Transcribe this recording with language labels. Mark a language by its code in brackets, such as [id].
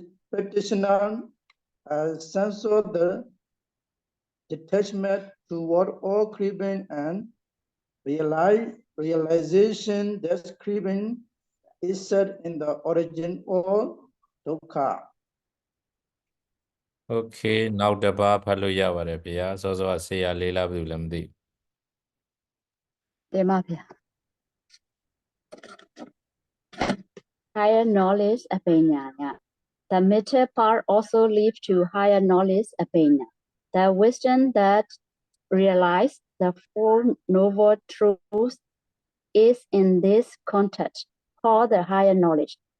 [en] practitioner sense of the detachment toward all craving and realization that craving is set in the origin of dukkha. [my] Okay နောက်တစ်ပါးဖတ်လို့ရပါတယ်ဗျာစောစောဆရာလေးလားဘယ်လိုလဲမသိ တင်ပါဗျာ [en] Higher knowledge apanyana. The middle part also leads to higher knowledge apanya. The wisdom that realizes the Four Noble Truths is in this context called the higher knowledge.